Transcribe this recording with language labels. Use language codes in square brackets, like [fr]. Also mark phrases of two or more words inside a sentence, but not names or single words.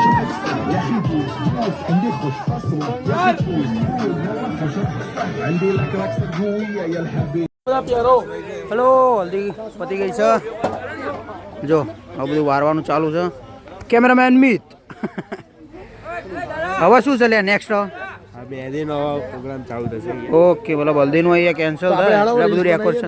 [ar] يا اخي بوس عندي خوش فصل يا اخي بوس عندي لك رقصه قويه يا الحبيب. [gu] હેલો હલ્દી પતી ગઈ છે જો આ બધું વારવાનું ચાલુ છે કેમેરામેન મિત હવે શું છે લે નેક્સ્ટ મેદીનો પ્રોગ્રામ ચાલુ થશે ઓકે બોલો હલ્દીનું અહીંયા કેન્સલ થાય એટલે બધું રેકોર્ડ છે